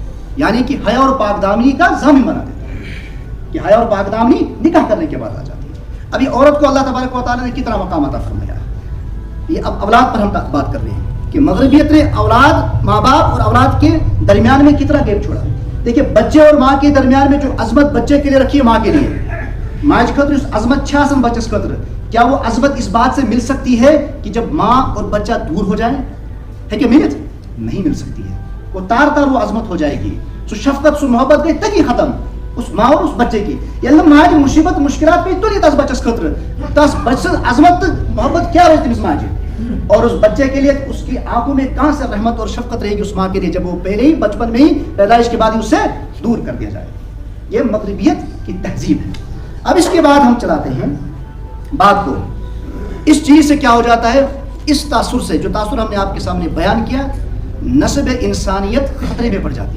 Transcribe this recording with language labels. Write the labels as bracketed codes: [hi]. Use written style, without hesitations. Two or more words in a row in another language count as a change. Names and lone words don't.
[ur] یعنی کہ حیا اور پاک دامنی کا ضامن بنا دیتا ہے کہ حیا اور پاک دامنی نکاح کرنے کے بعد آ جاتی ہے. ابھی عورت کو اللہ تبارک و تعالیٰ نے کتنا مقام عطا فرمایا ہے. یہ اب اولاد پر ہم بات کر رہے ہیں کہ مغربیت نے اولاد، ماں باپ اور اولاد کے درمیان میں کتنا گیپ چھوڑا. دیکھیے بچے اور ماں کے درمیان میں جو عظمت بچے کے لیے رکھی ہے ماں کے لیے، [ks] ماج خطر اس عظمت چھاسم بچس خطر، [ur] کیا وہ عظمت اس بات سے مل سکتی ہے کہ جب ماں اور بچہ دور ہو جائے؟ ہے کہ ملت؟ نہیں مل سکتی ہے. وہ تار تار وہ عظمت ہو جائے گی. سو شفقت سو محبت گئی تک ہی ختم. اس ماں اور اس بچے کی. [ks] ییٚلہِ نہٕ ماجہِ مُصیٖبت مُشکِلات پیٚیہِ تُلہِ تس بچس خٲطرٕ, تس بچہ سٕنٛز عظمت تہٕ محبت کیا روزِ تٔمِس ماجہِ, [ur] اور اس بچے کے لیے اس کی آنکھوں میں کہاں سے رحمت اور شفقت رہے گی اس ماں کے لیے, جب وہ پہلے ہی بچپن میں ہی پیدائش کے بعد ہی اس سے دور کر دیا جائے. یہ مغربیت کی تہذیب ہے. اب اس کے بعد ہم چلاتے ہیں بات کو, اس چیز سے کیا ہو جاتا ہے, اس تاثر سے, جو تاثر ہم نے آپ کے سامنے بیان کیا, نسب انسانیت خطرے میں پڑ جاتی ہے.